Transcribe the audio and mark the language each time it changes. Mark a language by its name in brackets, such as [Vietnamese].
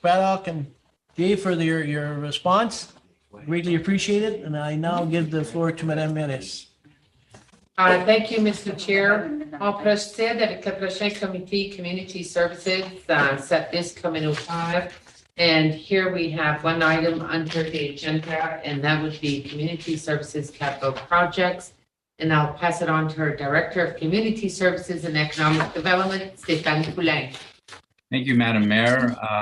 [English] Craddock and Dave for your response. Greatly appreciated. And I now give the floor to Madame Menace. Thank you, Mr. Chair. [French] On procède avec le prochain comité Community Services, service communautaire. [English] And here we have one item under the agenda, and that would be Community Services Capital Projects. And I'll pass it on to our Director of Community Services and Economic Development, Stéphane Poulin. Thank you, Madam Mayor.